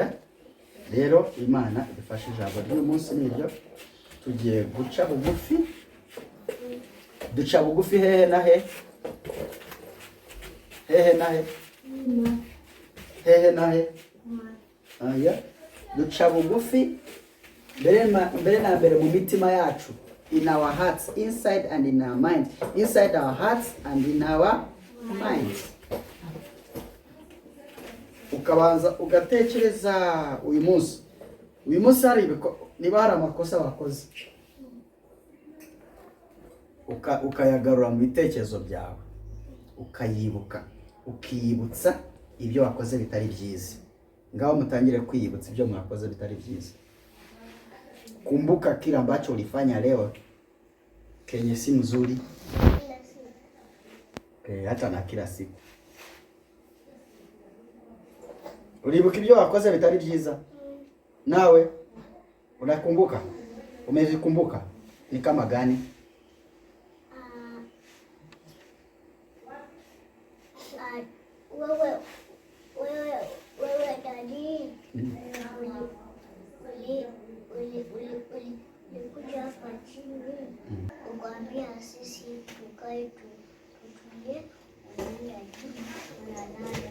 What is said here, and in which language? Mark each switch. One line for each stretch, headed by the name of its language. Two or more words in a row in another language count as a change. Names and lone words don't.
Kinyarwanda: Rero Imana idufashe ijambo ry'uyu munsi niryo, tugiye guca bugufi. Duca bugufi hehe na he? Hehe na he? Hehe na he? Aya, duca bugufi mbere na mbere mu mitima yacu,
English: in our hearts, inside and in our minds, inside our hearts and in our minds.
Kinyarwanda: Ukabanza ugatekereza uyu munsi hari niba hari amakosa wakoze, ukayagarura mu bitekerezo byawe, ukayibuka, ukiyibutsa ibyo wakoze bitari byiza. Ngaho mutangire kwiyibutsa ibyo mwakoze bitari byiza.
Swahili: Kumbuka kile ambacho ulifanya leo kenye si mzuri, hata na kila siku.
Kinyarwanda: Ulibuka ibyo wakoze bitari byiza?
Swahili: Nawe unakumbuka? Umevikumbuka? Ni kama gani? Wewe dadi, ulikuja hapa chini ukaambia sisi tukae tutulie, unalala.